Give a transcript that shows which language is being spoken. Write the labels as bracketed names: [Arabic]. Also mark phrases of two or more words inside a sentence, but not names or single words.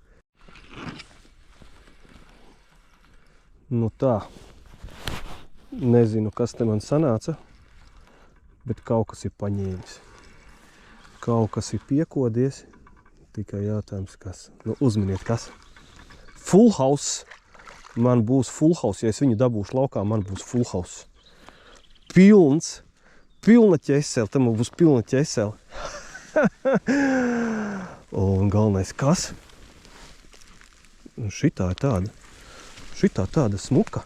[Latvian] Tā. Nezinu, kas te man sanāca, bet kaut kas ir paņēmis. Kaut kas ir piekodies, tikai jautājums, kas. Uzminiet, kas. [English] Full house. [Latvian] Man būs [English] full house, [Latvian] ja es viņu dabūšu laukā, man būs [English] full house. [Latvian] Pilna ķesele, tam būs pilna ķesele. Un galvenais, kas? Šitā ir tāda smuka.